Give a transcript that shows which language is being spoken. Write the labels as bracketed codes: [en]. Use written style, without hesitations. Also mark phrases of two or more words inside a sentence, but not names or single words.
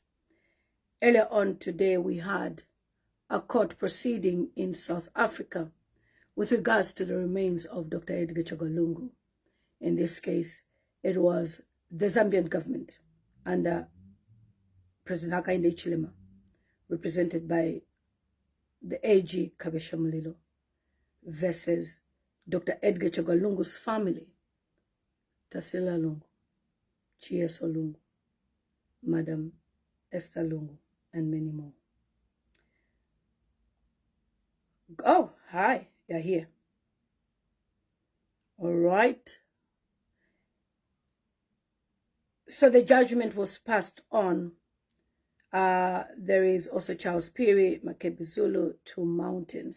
[en] Earlier on today, we had a court proceeding in South Africa with regards to the remains of Dr. Edgar Chagwa. In this case, it was the Zambian government under President Hichilema'S, represented by the AG Kabesha Mulilo, versus Dr. Edgar Chagwa family, Tasila Lungu, Chieso Lungu, Madam Esther Lungu, and many more. Oh, hi, you're here. All right. So the judgment was passed on. There is also Charles Piri, Makebi Zulu, 2 mountains.